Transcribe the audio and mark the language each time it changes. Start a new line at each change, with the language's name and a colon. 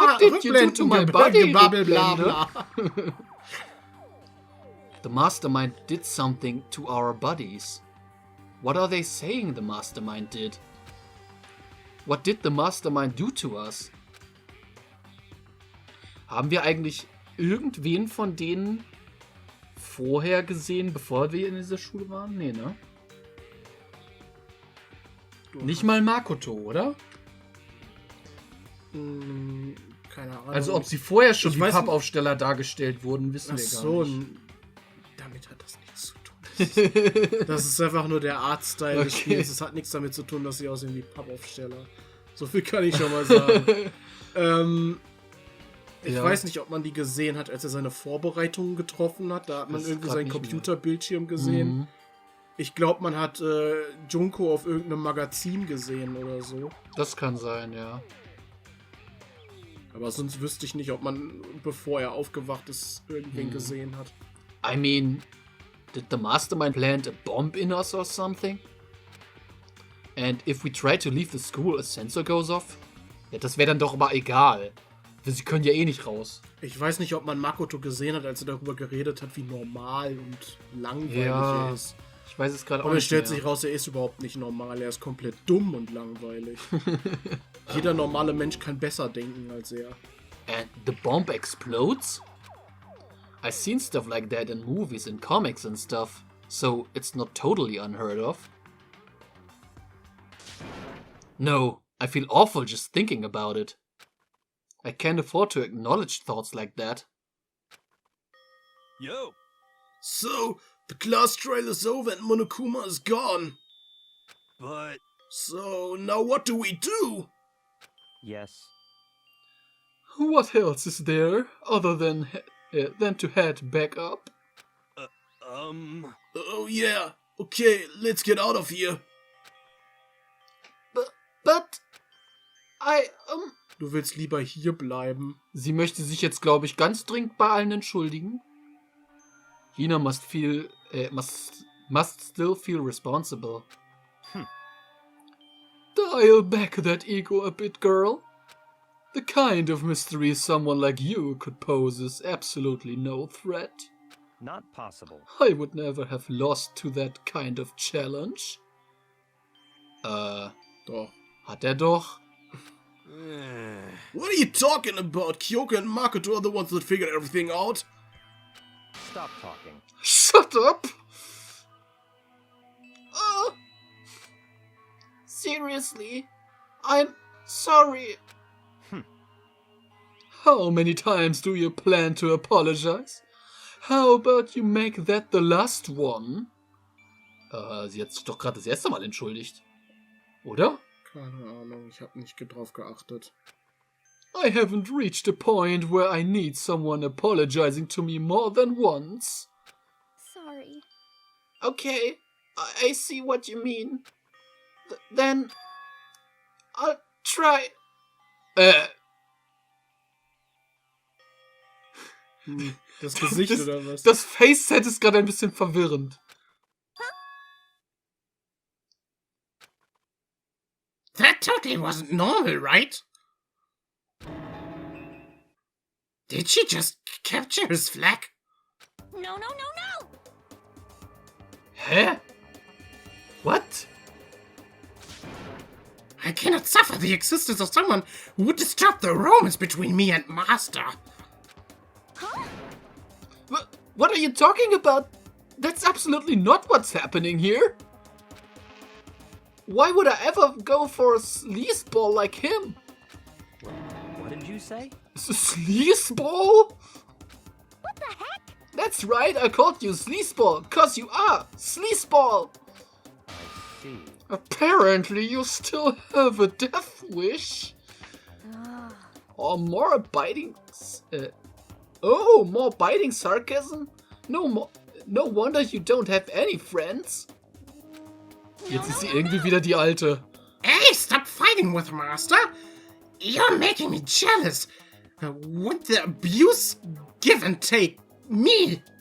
English: What did you do to my body,
German: Gebabbel, bla Rückblende? bla.
English: The mastermind did something to our bodies. What are they saying the mastermind did? What did the mastermind do to us?
German: Haben wir eigentlich irgendwen von denen vorher gesehen, bevor wir in dieser Schule waren? Nee, ne? Nicht mal Makoto, oder? Keine Ahnung. Also ob sie vorher schon Ich wie weiß nicht- Pappaufsteller dargestellt wurden, wissen Ach wir gar nicht. damit hat das nichts zu tun. Das ist einfach nur der Artstyle des Okay. Spiels. Es hat nichts damit zu tun, dass sie aussehen wie Pappaufsteller. So viel kann ich schon mal sagen. Ich Ja. weiß nicht, ob man die gesehen hat, als er seine Vorbereitungen getroffen hat. Da hat man Das irgendwie grad seinen nicht mehr. Computerbildschirm gesehen. Mhm. Ich glaube, man hat Junko auf irgendeinem Magazin gesehen oder so. Das kann sein, ja. Aber sonst wüsste ich nicht, ob man, bevor er aufgewacht ist, irgendwen gesehen hat.
English: I mean, did the mastermind plant a bomb in us or something? And if we try to leave the school, a sensor goes off?
German: Ja, das wäre dann doch aber egal. Sie können ja eh nicht raus. Ich weiß nicht, ob man Makoto gesehen hat, als er darüber geredet hat, wie normal und langweilig Ja, er ist. Ich weiß es gerade auch Und es nicht stellt mehr. sich raus, er ist überhaupt nicht normal. Er ist komplett dumm und langweilig. Jeder normale Mensch kann besser denken als er.
English: And the bomb explodes? I've seen stuff like that in movies and comics and stuff, so it's not totally unheard of. No, I feel awful just thinking about it. I can't afford to acknowledge thoughts like that. Yo! So, the class trial is over and Monokuma is gone. But... So, now what do we do? Yes. What else is there other than to head back up? Oh yeah, okay, let's get out of here. But
German: Du willst lieber hier bleiben. Sie möchte sich jetzt, glaube ich, ganz dringend bei allen entschuldigen.
English: Hina must still feel responsible. Dial back that ego a bit, girl. The kind of mystery someone like you could pose is absolutely no threat. Not possible. I would never have lost to that kind of challenge.
German: Doch. Hat er doch.
English: What are you talking about? Kyoko and Makoto are the ones that figured everything out. Stop talking. Shut up! Seriously? I'm sorry. How many times do you plan to apologize? How about you make that the last one?
German: Sie hat sich doch gerade das erste Mal entschuldigt. Oder? Keine Ahnung, ich habe nicht drauf geachtet.
English: I haven't reached a point where I need someone apologizing to me more than once. Sorry. Okay, I see what you mean. Then I'll try.
German: Das Gesicht oder was? Das Face-Set ist gerade ein bisschen verwirrend.
English: That totally wasn't normal, right? Did she just capture his flag? No, no, no, no! Hä? What? I cannot suffer the existence of someone who would disturb the romance between me and Master. What are you talking about? That's absolutely not what's happening here. Why would I ever go for a sleazeball like him? What did you say? Sleazeball? What the heck? That's right, I called you sleazeball, cause you are sleazeball. I see. Apparently you still have a death wish. Or more biting... more biting sarcasm? No wonder you don't have any friends.
German: Jetzt ist sie irgendwie wieder die Alte.
English: Hey, stop fighting with Master! You're making me jealous! Won't the abuse give and take me?